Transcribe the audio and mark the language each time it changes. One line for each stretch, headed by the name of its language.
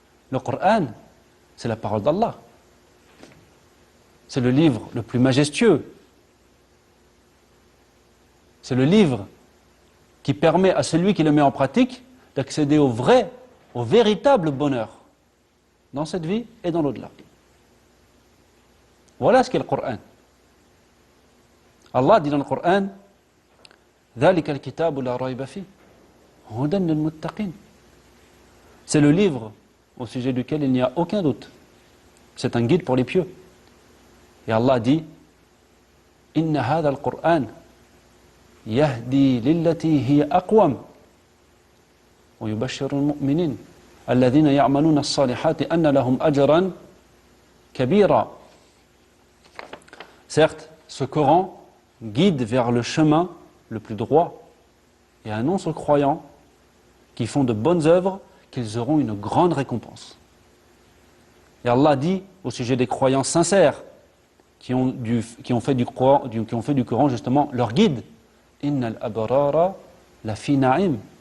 French: Le Coran, c'est la parole d'Allah. C'est le livre le plus majestueux. C'est le livre qui permet à celui qui le met en pratique d'accéder au vrai, au véritable bonheur dans cette vie et dans l'au-delà. Voilà ce qu'est le Coran. Allah dit dans le Coran,
Arabic: ذَلِكَ الْكِتَابُ لَا رَيْبَ فِيهِ هُدًى لِلْمُتَّقِينَ.
French: C'est le livre au sujet duquel il n'y a aucun doute. C'est un guide pour les pieux. Et Allah dit,
Arabic: إِنَّ هَذَا الْقُرْآنَ يَهْدِي لِلَّتِي هِيَ أَقْوَمُ وَيُبَشِّرُ الْمُؤْمِنِينَ الَّذِينَ يَعْمَلُونَ الصَّالِحَاتِ أَنَّ لَهُمْ أَجْرًا كَبِيرًا.
French: Certes, ce Coran guide vers le chemin le plus droit et annonce aux croyants qui font de bonnes œuvres qu'ils auront une grande récompense. Et Allah dit au sujet des croyants sincères qui ont fait du Coran justement leur guide,
Arabic: Innal abrara la fi na'im.